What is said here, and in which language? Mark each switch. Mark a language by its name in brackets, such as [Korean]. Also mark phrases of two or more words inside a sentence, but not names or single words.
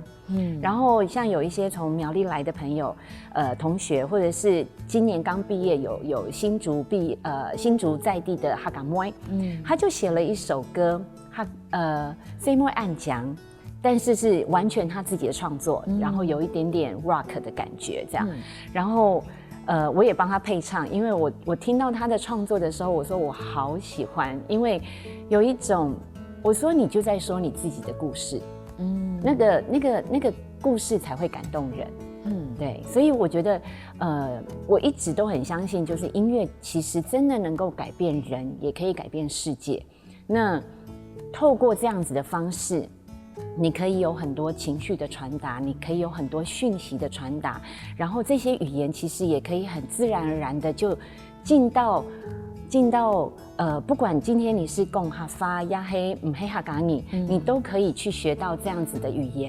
[Chinese] 然後像有一些從苗栗來的朋友同學，或者是今年剛畢業有新竹在地的客家妹，他就寫了一首歌，這妹暗講，但是是完全他自己的創作，然後有一點點 rock 的感覺這樣。然後我也幫他配唱，因為我聽到他的創作的時候，我說我好喜歡，因為有一種我说你就在说你自己的故事，那个故事才会感动人。对，所以我觉得，我一直都很相信，就是音乐其实真的能够改变人，也可以改变世界。那透过这样子的方式，你可以有很多情绪的传达，你可以有很多讯息的传达，然后这些语言其实也可以很自然而然的就进到不管今天你是讲哈发呀黑唔黑哈港语，你都可以去学到这样子的语言。